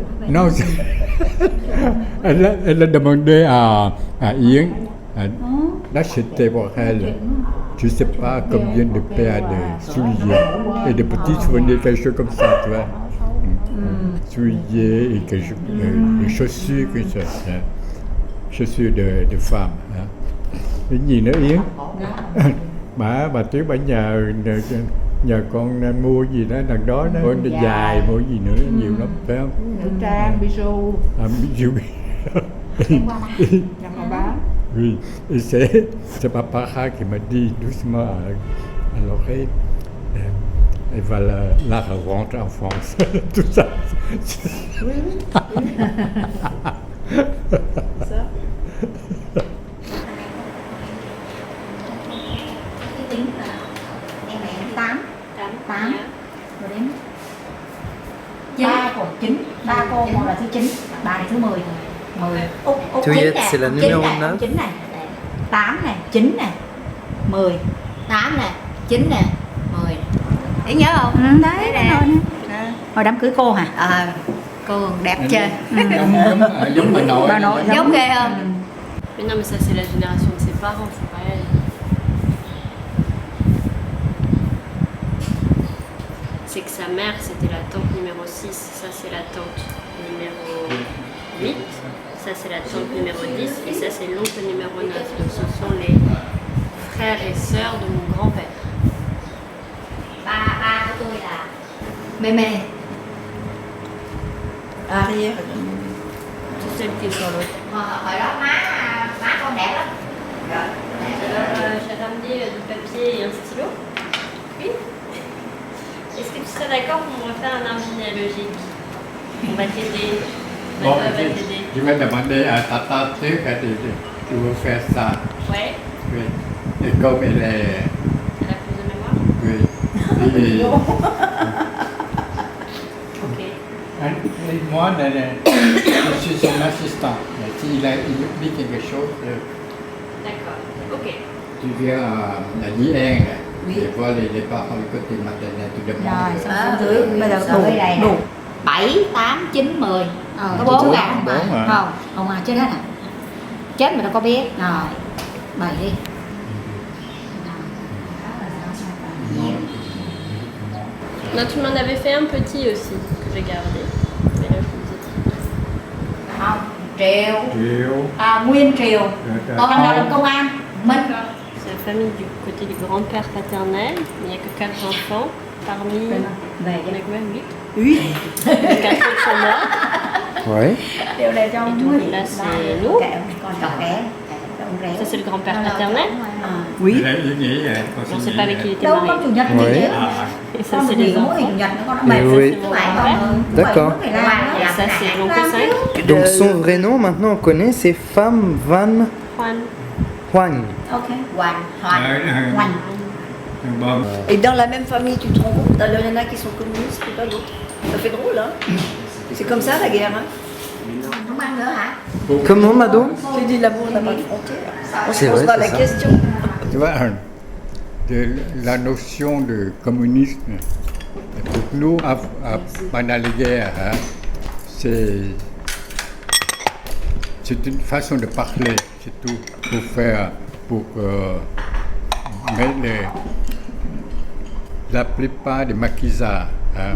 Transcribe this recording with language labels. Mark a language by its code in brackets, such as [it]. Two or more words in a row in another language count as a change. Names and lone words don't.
[fr] non, elle a demandé à Ian, là c'était pour elle, je ne sais pas combien de paires de souliers et de petits souvenirs, quelque chose comme ça, tu vois. Souliers et quelque chose, de chaussures, quelque chose, hein. Chaussures de femme. Hein. [vi] Cái gì nữa Yến? bà Tuyết bà nhờ con mua gì đó đằng đó mua dài mua gì nữa nhiều lắm phải không? Nữ trang, [fr] bijou. Bijou. Oui, et c'est Barbara qui m'a dit doucement à l'oreille, elle va la rentrer en France. Tout ça. Oui. Ça. [vi] Tính là em mẹ 8 rồi đến 3 của 9, 3 cô một là thứ 9, bà này thứ 10. 10. Úc [fr] Juliette, 9 c'est la numéro 9. [vi] 9 này. 8 này, 9 này, 10. 8 này, 9 này, 10. Để nhớ không? Đấy nè. Hồi đám cưới cô hả? Cô đẹp chưa? Giống bà nội. Giống ghê không? [fr] Mais non, mais ça, c'est la génération de ses parents, c'est pas elle. C'est que sa mère, c'était la tante numéro 6, ça, c'est la tante numéro 8, ça, c'est la tante numéro 10, et ça, c'est l'oncle numéro 9. Donc, ce sont les frères et sœurs de mon grand-père. [vi] Ba của tôi là Mémé. [fr] Arrière. C'est celle qui est sur l'autre. [vi] Hồi đó má con đẹp lắm. [fr] Alors, j'ai ramené du papier et un stylo. Oui. Est-ce que tu serais d'accord pour me refaire un arbre généalogique? On va t'aider. Bon, Va t'aider. je vais demander à Tata Tuyết de vous faire ça. Ouais. Oui. Et comme elle est... Elle a plus de mémoire? Oui. Et, Ok. et moi, je suis son assistant. S'il oublie quelque chose, D'accord. Ok. tu viens à Dieng, et voir les parents du côté maternel, tu [vi] Rồi, [fr] demandes. [vi] xong xuống dưới, bây giờ đủ. 7, 8, 9, 10. Có 4 cả không? Không, không à, chết hết à? Chết mà đâu có biết. Rồi, 7 đi. [fr] Non, tu m'en avais fait un petit aussi, que j'ai gardé. Mais là, je vous dis. [vi] Không, Triệu. Triệu. Nguyên Triều. Còn thằng nào làm công an? Minh. [fr] C'est la famille du côté du grand-père paternel. Il n'y a que 4 enfants. Parmi. On a combien? 8. 4 autres sont morts. Ouais. [vi] Điều này cho [fr] Et donc là, c'est nous. [vi] Còn trò rẻ. [fr] Ça, c'est le grand-père paternel. Oui. Elle est unie, elle On ne sait pas avec qui il était [vi] Đâu [fr] marié. [vi] có chủ nhật [fr] Oui. [vi] gì chứ. [fr] Et ça, [vi] Con [fr] c'est [vi] được nghỉ [fr] les [vi] mỗi ngày [fr] enfants. [vi] chủ nhật nữa con đã [fr] Et [vi] mệt. [fr] oui. [vi] Không phải con [fr] D'accord. Et ça, c'est l'oncle 5. Donc son vrai nom, maintenant on connaît, c'est Pham Van Juan. Hoang. Ok. Hoành. Bon. Et dans la même famille, tu te rends compte, il y en a qui sont communistes et pas d'autres. Ça fait drôle, hein? C'est comme ça la guerre, hein? [vi] Không ăn nữa hả? [fr] Comment, Mado? J'ai dit l'amour n'a pas de frontières. On se C'est vrai, posera c'est la ça. question. Tu vois, la notion de communisme, pour nous, pendant les guerres, hein, c'est une façon de parler, c'est tout, pour mais la plupart des maquisards, hein,